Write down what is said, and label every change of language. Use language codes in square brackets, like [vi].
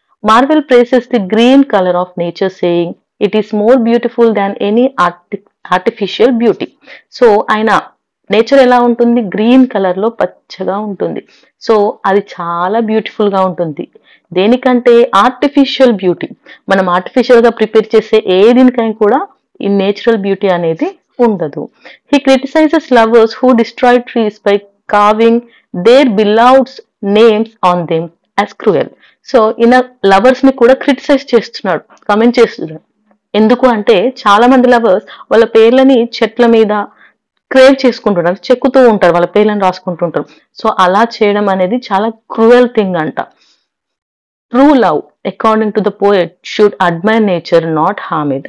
[en] Marvell praises the green colour of nature saying it is more beautiful than any artificial beauty. [te] So ఆయన nature ఎలా ఉంటుంది, green colour లో పచ్చగా ఉంటుంది. So అది చాలా బ్యూటిఫుల్ గా ఉంటుంది. దేనికంటే ఆర్టిఫిషియల్ బ్యూటీ, మనం ఆర్టిఫిషియల్ గా ప్రిపేర్ చేసే ఏ దీనికైనా కూడా ఈ నేచురల్ బ్యూటీ అనేది ఉండదు. [en] He criticizes lovers who destroy trees by carving their beloved's names on them as cruel. [te] So ఈయన లవర్స్ ని కూడా క్రిటిసైజ్ చేస్తున్నాడు, కమెంట్ చేస్తున్నాడు. ఎందుకు అంటే చాలా మంది లవర్స్ వాళ్ళ పేర్లని చెట్ల మీద క్రేవ్ చేసుకుంటున్నారు, చెక్కుతూ ఉంటారు, వాళ్ళ పేర్లను రాసుకుంటుంటారు. సో అలా చేయడం అనేది చాలా క్రూయల్ థింగ్ అంట. [en] True love according to the poet should admire nature, not harm it.